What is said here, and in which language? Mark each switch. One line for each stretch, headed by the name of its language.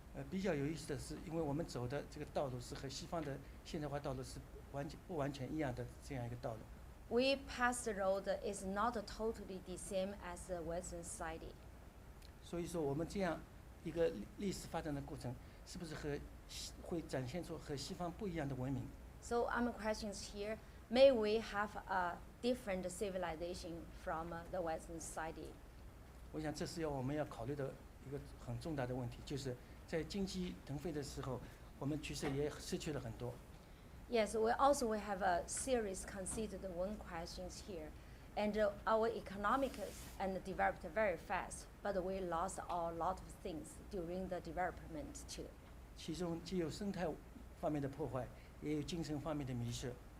Chinese: 比较有意思的是，因为我们走的这个道路是和西方的现代化道路是不完全一样的这样一个道路。
English: We pass the road is not totally the same as the Western society.
Chinese: 所以说，我们这样一个历史发展的过程，是不是会展现出和西方不一样的文明？
English: So I'm questions here. May we have a different civilization from the Western society?
Chinese: 我想这是我们要考虑的一个很重大的问题，就是在经济腾飞的时候，我们其实也失去了很多。
English: Yes, we also have a serious considered one questions here. And our economic and developed very fast, but we lost a lot of things during the development too.
Chinese: 其中既有生态方面的破坏，也有精神方面的迷失。